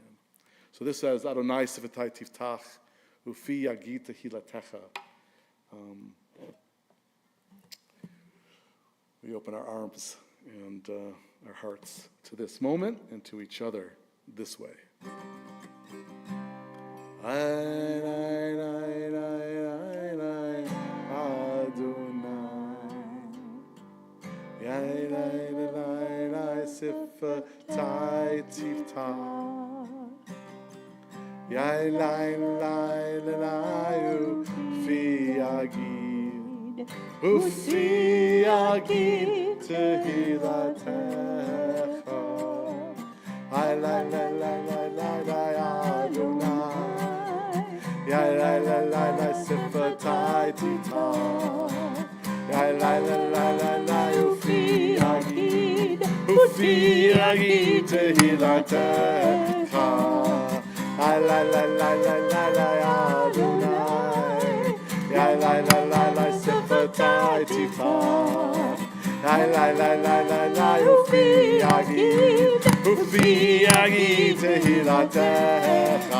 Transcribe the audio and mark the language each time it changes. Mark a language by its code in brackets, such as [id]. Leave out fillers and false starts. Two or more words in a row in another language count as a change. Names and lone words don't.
[en] So this says, [he] אֲדֹנָי שְׂפָתַי תִּפְתָּח וּפִי יַגִּיד תְּהִלָּתֶךָ. [en] We open our arms and our hearts to this moment and to each other this way. [he] שְׂפָתַי תִּפְתָּח. Yai lai lai lai וּפִי יַגִּיד וּפִי יַגִּיד תְּהִלָּתֶךָ. Yai lai lai lai lai lai lai Adonai. Yai lai lai lai lai שְׂפָתַי תִּפְתָּח. Yai lai lai lai lai lai וּפִי יַגִּיד תְּהִלָּתֶךָ. Ay la la la la la la Adonai. Ay la la la la שְׂפָתַי תִּפְתָּח. Ay la la la la la וּפִי יַגִּיד תְּהִלָּתֶךָ.